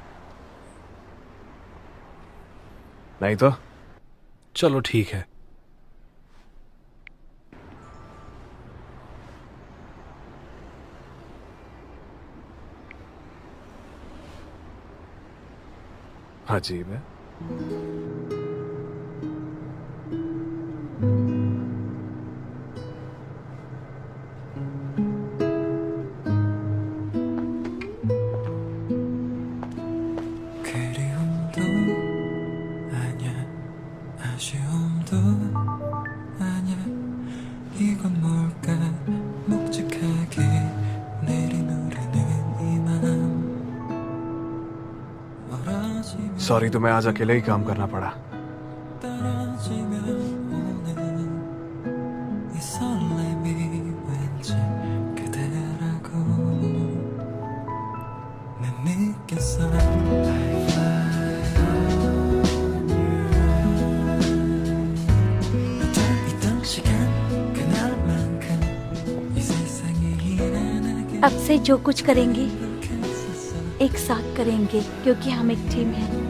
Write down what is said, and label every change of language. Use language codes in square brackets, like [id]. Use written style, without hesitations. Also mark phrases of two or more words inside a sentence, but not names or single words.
[hi] नहीं तो? चलो ठीक है। अजीब है। [ko] 그리움도 아냐 아쉬움도 아냐 이건 뭘까 묵직하게 내리누르는 이맘 멀어지면 [hi] सॉरी, तुम्हें आज अकेले ही काम करना पड़ा। [ko] 떨어지면 오는 이 설렘이 왠지 그대라고 난 느꼈어. [en] I fly on you. [ko] 있던 시간 그날만큼 이 세상에 일어나게 [hi] अब से जो कुछ करेंगे एक साथ करेंगे, क्योंकि हम एक टीम हैं।